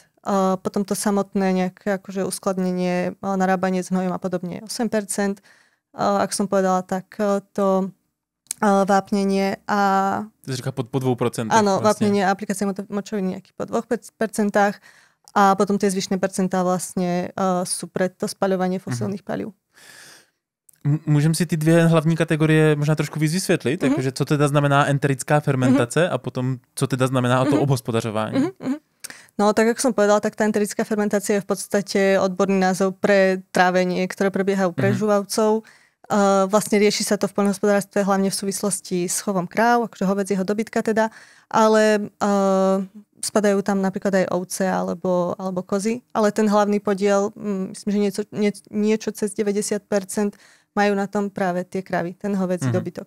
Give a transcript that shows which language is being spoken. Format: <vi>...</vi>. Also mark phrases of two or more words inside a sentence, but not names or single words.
<sk>Potom to samotné nejaké akože uskladnenie, narábanie s hnojom a podobne 8%. Ak som povedala, tak to vápnenie a...</sk> <cs>To říká po 2%.</cs> <sk>Áno, vlastne. vápnenie a aplikácia močoviny nejakých po 2%. A potom tie zvyšné percentá vlastne sú pre to spaľovanie fosilných palív.</sk> <cs>Můžeme si ty dvě hlavní kategorie možná trošku víc vysvětlit, takže co teda znamená enterická fermentace a potom co teda znamená to obhospodařování?</cs> <sk>No tak ako som povedala, tak tá enterická fermentácia je v podstate odborný názov pre trávenie, ktoré prebieha u prežúvavcov. Vlastne rieši sa to v poľnohospodárstve hlavne v súvislosti s chovom kráv, akože hovedzieho dobytka teda, ale spadajú tam napríklad aj ovce alebo kozy, ale ten hlavný podiel, myslím, že niečo cez 90% majú na tom práve tie kravy, ten hovedzí dobytok.</sk>